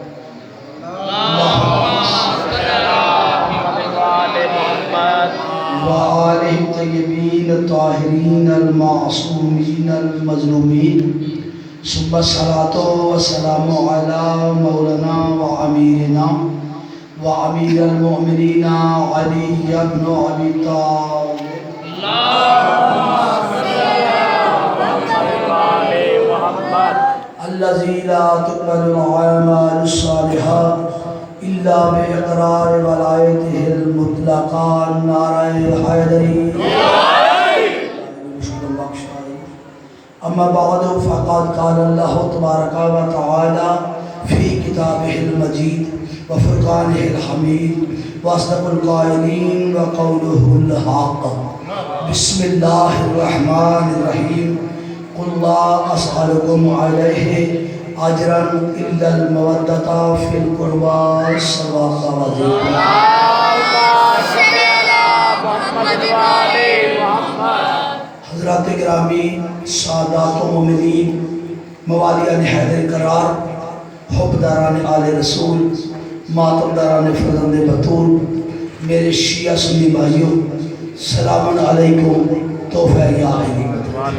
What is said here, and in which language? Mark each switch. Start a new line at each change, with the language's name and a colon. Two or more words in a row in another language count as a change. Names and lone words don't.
Arabic: وآله الطيبين الطاهرين المعصومين المظلومين ثم الصلاة والسلام على مولانا وأميرنا وأمير المؤمنين علي بن أبي طالب الذي لا تقبل الأعمال الصالحة إلا بإقرار ولايته المطلقة
Urdu: نعرہ حیدری
Arabic: أما بعد فقد قال الله تبارك وتعالى في كتابه المجيد وفرقانه الحميد وأصدق القائلين وقوله الحق بسم الله الرحمن الرحيم قل لا أسألكم عليه أجرا إلا المودة في القربى صلوات الله
Urdu: حضرات گرامی سادات و مومنین موالیان حیدر قرار حبداران آل رسول ماتمداران فرزند بطول میرے شیعہ سنی بھائیوں سلام علیکم تحفہ یا نعمت